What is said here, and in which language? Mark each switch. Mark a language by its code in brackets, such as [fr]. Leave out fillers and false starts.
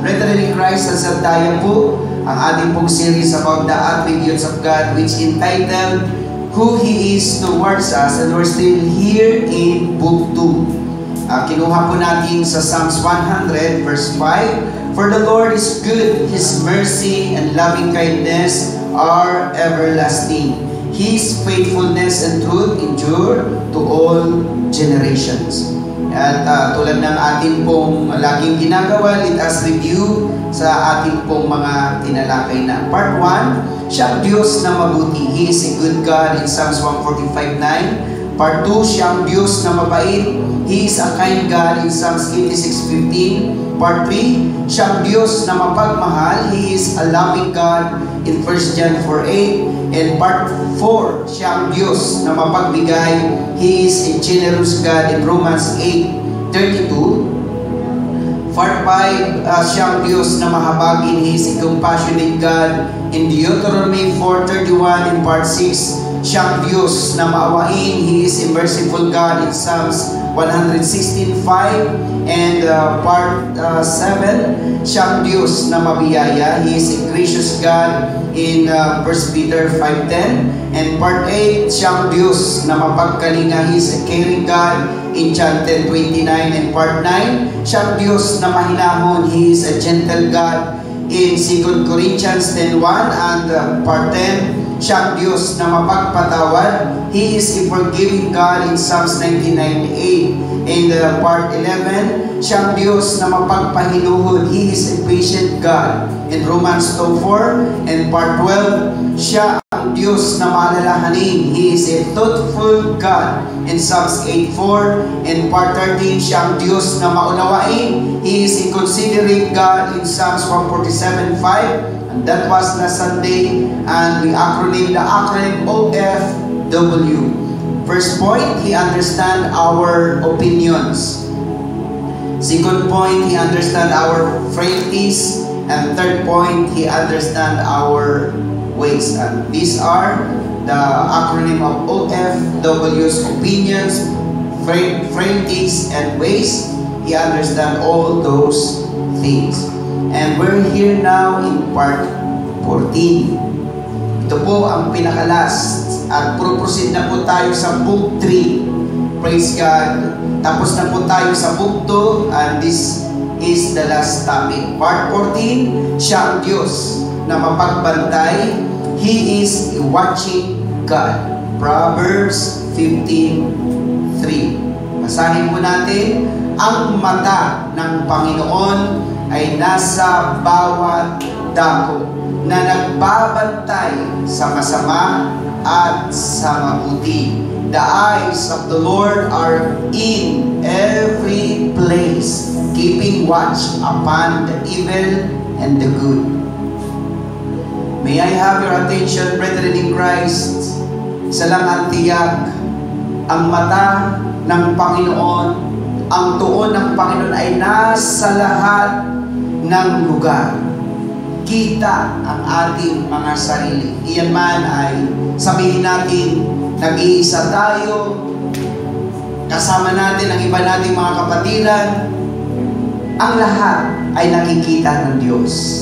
[en] Brethren in Christ, [tl] sa tayo po ang ating pong [en] series about the attributes of God, which entitled, Who He Is Towards Us, and we're still here in Book 2. [tl] Kinuha po natin sa [en] Psalms 100, verse 5, For the Lord is good, His mercy and loving kindness are everlasting. His faithfulness and truth endure to all generations. [tl] At tulad ng ating pong laging ginagawa, [en] let us review [tl] sa ating pong mga tinalakay na. Part 1, siya ang Diyos na mabuti. [en] He is a good God in Psalms 145:9. [tl] Part 2, siya ang Diyos na mabait. [en] He is a kind God in Psalms 86:15. [tl] Part 3, siya ang Diyos na mapagmahal. [en] He is a loving God in 1 John 4:8. [tl] And part 4, siya ang Diyos na mapagbigay. [en] He is a generous God in Romans 8:32. [tl] Part 5, siya ang Diyos na mahabagin. [en] He is a compassionate God in Deuteronomy 4:31. [tl] And part 6, siya ang Diyos na maawain. [en] He is a merciful God in Psalms 116:5. [tl] And part 7, siya ang Diyos na mabiyaya. [en] He is a gracious God in 1 Peter 5:10. [tl] And part 8, siya ang Diyos na mapagkalinga. [en] He is a caring God in John 10:29. [tl] And part 9, siya ang Diyos na mahinahon. [en] He is a gentle God in 2 Corinthians 10:1. [tl] And part 10, siya ang Diyos na mapagpatawad. [en] He is a forgiving God in Psalms 99:8. [tl] In part 11, siya ang Diyos na mapagpahiluhod. [en] He is a patient God in Romans 2:4. [tl] And part 12, siya ang Diyos na maalalahanin. [en] He is a thoughtful God in Psalms 8:4. [tl] And part 13, siya ang Diyos na maunawain. [en] He is a considerate God in Psalms 147:5. And that was last Sunday, and we acronym the acronym OFW. First point, He understands our opinions. Second point, He understands our frailties. And third point, He understands our ways. And these are the acronym of OFW's opinions, frailties, and ways. He understands all those things. And we're here now in part 14. [tl] Ito po ang pinakalas. At proceed na po tayo sa book 3. [en] Praise God. [tl] Tapos na po tayo sa book 2. [en] And this is the last topic. [tl] Part 14, siya ang Diyos na mapagbantay. [en] He is a watching God. Proverbs 15:3. [tl] Basahin po natin. Ang mata ng Panginoon ay nasa bawat dako na nagbabantay sa masama at sa mabuti. [en] The eyes of the Lord are in every place, keeping watch upon the evil and the good. May I have your attention, brethren in Christ? [tl] Isa lang ang tiyak, ang mata ng Panginoon, ang tuon ng Panginoon ay nasa lahat ng lugar. Kita ang ating mga sarili. Iyan man ay sabihin natin, nag-iisa tayo, kasama natin ang iba nating mga kapatiran, ang lahat ay nakikita ng Diyos.